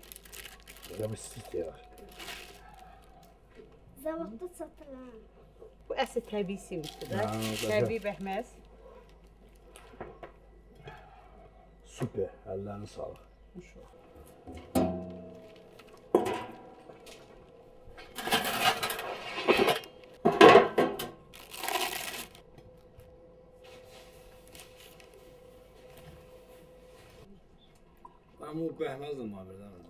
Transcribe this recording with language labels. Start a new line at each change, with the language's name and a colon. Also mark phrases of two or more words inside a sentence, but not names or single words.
Turkish: Böyle bir süt ya.
Azerbaijani: Zavodda satılan. Bu əsl təbii simlikdir də. Ha, o da Təbii bəhməz.
Turkish: Süper. Ellerine sağlık. Ama o behmez de muhabirden öyle.